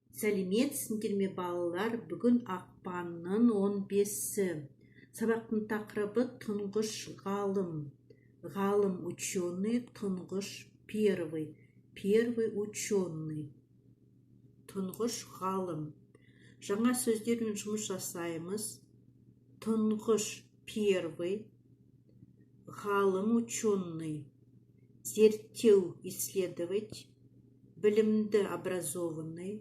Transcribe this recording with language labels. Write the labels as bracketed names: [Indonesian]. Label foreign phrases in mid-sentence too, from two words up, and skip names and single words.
[Kazakh] Сәлеметсіңдер ме балалар? Бүгін ақпанның 15-сі. Сабақтың тақырыбы тұңғыш ғалым. Ғалым ученый, тұңғыш первый. [Russian] Первый ученый. [Kazakh] Тұңғыш ғалым. Жаңа сөздермен жұмыс жасаймыз. Тұңғыш первый. Ғалым ученый. Зерттеу исследовать. Білімді образованный.